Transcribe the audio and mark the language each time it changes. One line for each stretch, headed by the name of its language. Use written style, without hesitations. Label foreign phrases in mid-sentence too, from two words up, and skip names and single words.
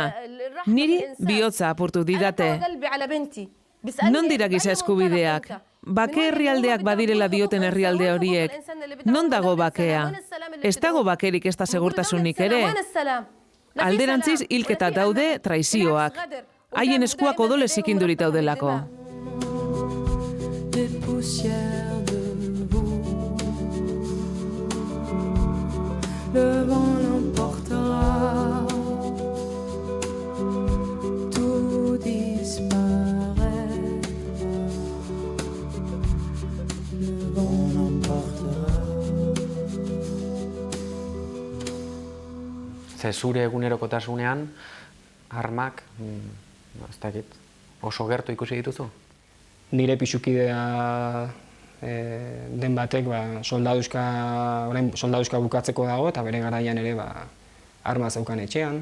Basque: Niri bihotza apurtu didate. Non dira giza eskubideak? Bake herrialdeak badirela dioten herrialde horiek. Non dago bakea? Ez dago bakerik ez da segurtasunik ere. Alderantziz hilketa daude traizioak. Haien eskuak odolez ikindurit daudelako.
French: Le vent l'emportera, tout disparaît. Le vent l'emportera.
Basque: Ze zure egunerokotasunean, armak, ez dakit, oso gertu ikusi dituzu? Nire pixukidea den batek soldaduzka bukatzeko dago eta bere garaian ere arma zeukan etxean.